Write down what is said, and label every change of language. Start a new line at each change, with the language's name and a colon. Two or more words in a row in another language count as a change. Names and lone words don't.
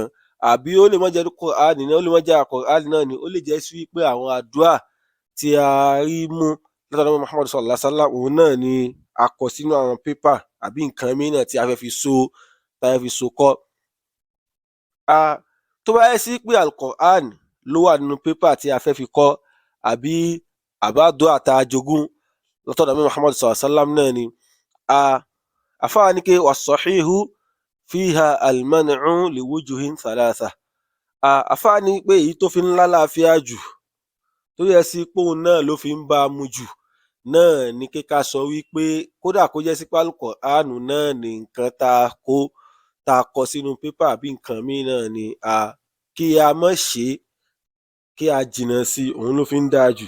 Yoruba: Àbí ó lè má jẹ́ Qur'an náà, ó lè má jẹ́ Qur'an náà ni, ó lè jẹ́ sí pé àwọn àdúrà tí a rí mú látọ̀dọ̀ Muhammad
Arabic: صلى الله عليه وسلم,
Yoruba: òun náà ni a kọ sínú àwọn pépà, àbí nǹkan mìíràn tí a fẹ́ fi so kọ́. Tó bá yẹ sí pé al-Qur'an ló wà nínú pépà tí a fẹ́ fi kọ́, àbí àdúrà tá a jogún látọ̀dọ̀ Muhammad
Arabic: صلى الله عليه وسلم
Yoruba: náà ni, àfáà ní pé
Arabic: والصحيح فيها المنع لوجوه ثلاثة.
Yoruba: Àfáà ní pé èyí tó fi ń lálàáfíà jù, tó yẹ sí pé òun náà ló fi ń bá a mu jù, náà ni ká sọ wípé kódà kó jẹ́ sí pé al-Qur'an náà ni nǹkan tá a kọ sínú pépà, àbí nǹkan míì náà ni, kí a má ṣe, kí a jìnnà sí, òun ló fi ń dáa jù.